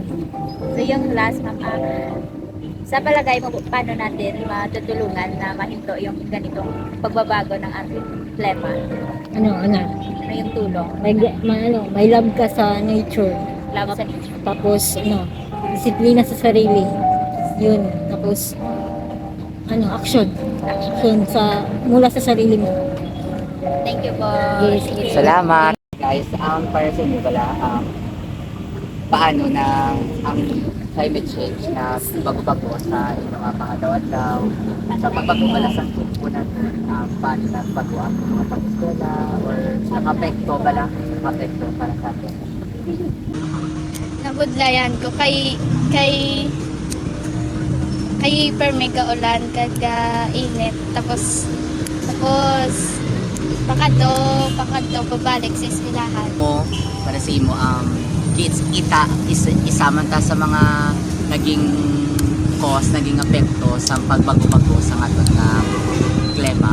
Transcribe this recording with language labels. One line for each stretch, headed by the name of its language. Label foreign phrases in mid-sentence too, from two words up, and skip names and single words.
Filipino: So yung last, ma'am, sa palagay mo, paano natin matutulungan na mahinto yung ganitong pagbabago ng ating klima? Ano Yung tulong? may love ka sa nature. Love sa nature. Tapos disiplina sa sarili. Yun. Tapos action. Action mula sa sarili mo.
English: Thank you
Filipino: po. Yes. Salamat.
Hiligaynon: Guys, para sa inyo pala, paano na ang
English: climate change
Hiligaynon: na bago-bago sa inyong mga pangadaw-adlaw, sa pagbago pala sa po natin, paano na bago ang mga pag-eskwela or nakapekto para sa atin. Nabudlayan ko kay permega ulan kaga init tapos pakadto pabalik sa eskwelahan. Para sa imo isaman ta sa mga naging naging apekto sa pagbago-bago sa aton nga klima.